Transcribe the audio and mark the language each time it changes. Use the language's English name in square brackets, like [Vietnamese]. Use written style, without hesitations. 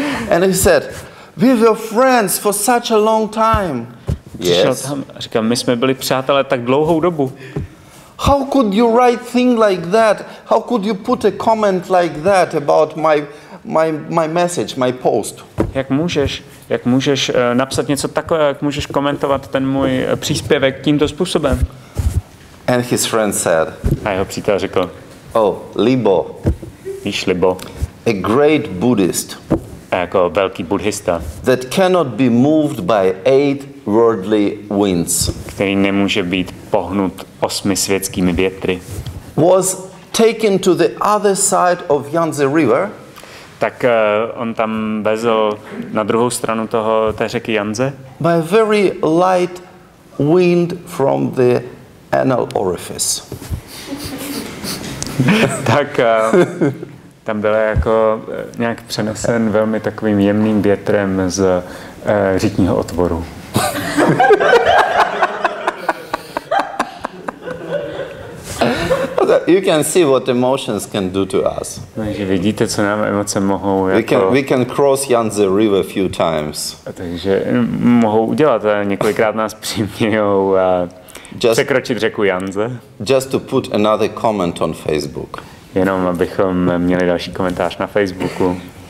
[English] And he said, we were friends for such a long time. [Czech] Přišel tam a říkal, my jsme byli přátelé tak dlouhou dobu. [English] How could you write thing like that? How could you put a comment like that about my message, my post? [Czech] Jak můžeš napsat něco takového, jak můžeš komentovat ten můj příspěvek tímto způsobem? [English] And his friend said, [Czech] a jeho přítel řekl, [English] oh, Libo. [Czech] Víš, Libo. [English] A great Buddhist. [Czech] Jako velký buddhista. [English] That cannot be moved by 8 worldly winds. [Czech] Který nemůže být pohnut 8 světskými větry. [English] Was taken to the other side of Yangtze River. [Czech] Tak on tam vezl na druhou stranu té řeky Yangtze. [English] By a very light wind from the anal orifice. [Czech] Tak tam byl jako nějak přenesen velmi takovým jemným větrem z řitního otvoru. [English] You can see what emotions can do to us. [Czech] Takže vidíte, co nám emoce mohou [English] we can cross Yangtze River a few times. [Czech] Takže mohou udělat, několikrát nás přimějou překročit řeku Yangtze. [English] Just to put another comment on Facebook. [Czech] Jenom abychom měli další komentář na Facebooku.